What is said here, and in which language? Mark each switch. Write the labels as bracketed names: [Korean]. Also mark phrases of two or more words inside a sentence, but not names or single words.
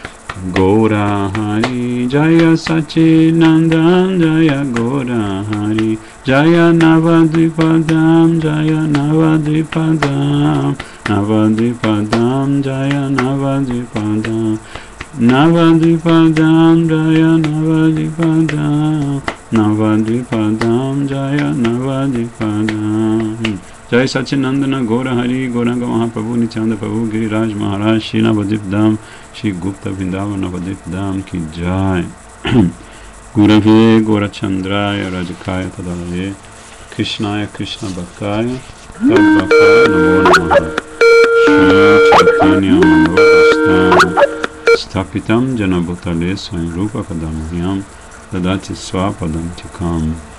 [Sanskrit] Gora Hari Jaya Sachinandan Jaya Gora Hari Jaya Navadvipadam Jaya Navadvipadam Navadvipadam Jaya Navadvipadam Navadvipadam Jaya Navadvipadam Navadvipadam Jaya Navadvipadam Jai Sachinandana Gora Hari Gauranga Mahaprabhu Nityananda Prabhu Giriraj Maharaj Shri Navadvip Shri Gupta Vrindavan Navadvip Ki Jai गुरवे गौरचन्द्राय राधिकायै तदालये कृष्णाय कृष्ण भक्ताय तद्भक्ताय नमो नमः श्री चैतन्य मनोऽभीष्टं स्थापितं येन भूतले स्वयं रूपः कदा मह्यं ददाति स्वपदान्तिकम्